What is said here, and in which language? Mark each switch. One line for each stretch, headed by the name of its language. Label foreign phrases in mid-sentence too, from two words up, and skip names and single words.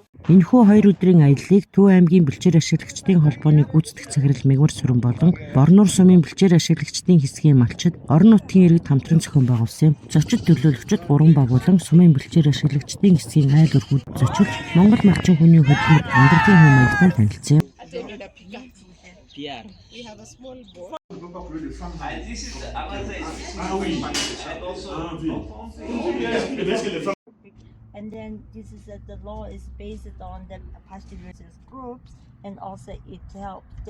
Mongolian: Энэхүү 2 өдрийн аяллыг Төв аймгийн бэлчээр ашиглагчдын холбооны гүйцэтгэх захирал Мегмар Сүрэн болон Борнуур сумын бэлчээр ашиглагчдын хэсгийн малчид орон нутгийн иргэд хамтран зохион байгуулсан. Зочид төлөөлөгчид 3 багуулан сумын бэлчээр ашиглагчдын хэсгийн айл өргөд зочилж Монгол малчин хүний хөдөлмөр амьдралын хэм маягтай танилцсан.
English: We have a small boat. This is and then this is the law is based on the pastoralist groups, and also it helps the